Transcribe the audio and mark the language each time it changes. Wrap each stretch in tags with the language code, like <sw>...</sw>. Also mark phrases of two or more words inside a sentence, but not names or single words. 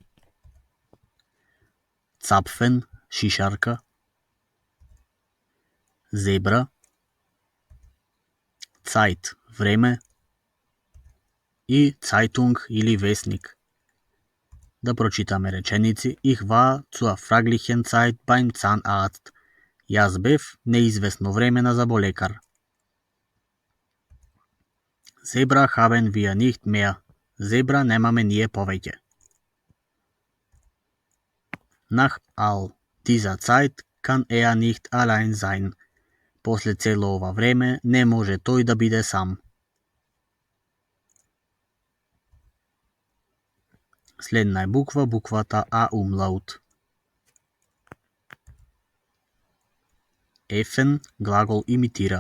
<mk>Цапфен, шишарка. Зебра. Цайт, време. И цайтунг или вестник. Да прочитаме реченици.</mk> <de>Ich war zur fraglichen Zeit beim Zahnarzt.</de> <mk>Јас бев неизвестно време на заболекар.</mk> <de>Zebra haben wir nicht mehr.</de> <mk>Зебра немаме ние повеќе.</mk> <de>Nach all dieser Zeit kann er nicht allein sein.</de> <mk>После цело ова време не може тој да биде сам. Следна е буквата А умлаут. Ефен глагол имитира.</mk>